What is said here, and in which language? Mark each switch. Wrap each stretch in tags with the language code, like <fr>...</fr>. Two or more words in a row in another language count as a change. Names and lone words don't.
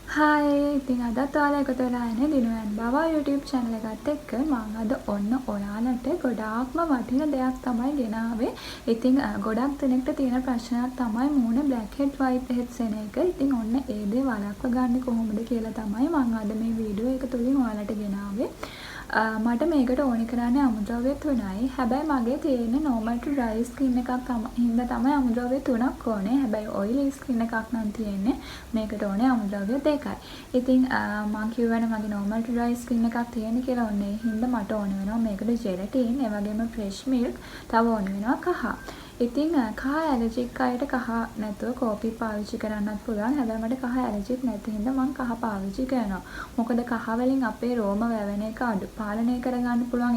<si>හායි ඉතින් අදත් ඔයාලා එකතු වෙලා ඉන්නේ දිනුවන් බවා YouTube channel එකත් එක්ක මම අද ඔන්න ඔයාලට ගොඩාක්ම වටින දෙයක් තමයි ගෙනාවේ. ඉතින් ගොඩක් දෙනෙක්ට තියෙන ප්‍රශ්නයක් තමයි මූණ</si> <en>black head white heads</en> <si>එන එක. ඉතින් ඔන්න ඒ දේ වළක්ව ගන්න කොහොමද කියලා තමයි මම අද මේ වීඩියෝ එක තුලින් ඔයාලට ගෙනාවේ. මට මේකට ඕනි කරන්නේ අමුද්‍රව්‍ය 3යි. හැබැයි මගේ තියෙන්නේ</si> <en>normal to dry skin</en> <si>එකක් හින්දා තමයි අමුද්‍රව්‍ය 3ක් ඕනේ. හැබැයි oily skin එකක් නම් තියෙන්නේ මේකට ඕනේ අමුද්‍රව්‍ය 2යි. ඉතින් මම කියවනේ මගේ</si> <en>normal to dry skin</en> <si>එකක් තියෙන කියලා ඕනේ. හින්දා මට ඕන වෙනවා මේකට gelatin, ඒ වගේම fresh milk, තව ඕන වෙනවා කහ. ඉතින් කහ ඇලර්ජික් අයට කහ නැතුව කෝපි පාවිච්චි කරන්නත් පුළුවන්. හැබැයි මට කහ ඇලර්ජික් නැති හින්දා මම කහ පාවිච්චි කරනවා. මොකද කහ වලින් අපේ රෝම වැවෙන එක අඩු පාලනය කරගන්න පුළුවන්.</si>